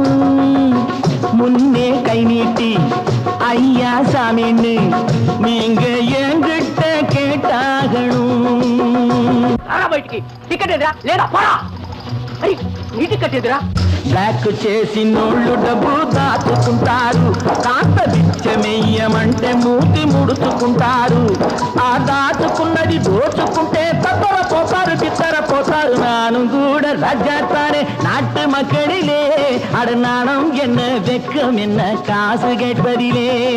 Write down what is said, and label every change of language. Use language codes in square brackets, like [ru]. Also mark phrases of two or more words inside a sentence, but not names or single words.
[ta] முன்னே கை நீட்டி ஐயா சாமின்னு நீங்க என்கிட்ட கேட்டாகணும். [te] టికెట్ ఎదురా లేదా పోరా. నీ టికెట్ ఎదురా. బ్లాక్ చేసి నోళ్ళు డబ్బు దాచుకుంటారు. కాస్త బిచ్చమెయ్యమంటే మూతి ముడుచుకుంటారు. ఆ దాచుకున్నది దోచుకుంటే తప్పర పోతారు బిత్తర పోతారు. [ta] நானு கூட ராஜாத்தானே நாட்டு மக்களிலே. அட நாணம் என்ன வெக்கம் என்ன காசு கேட்பதிலே.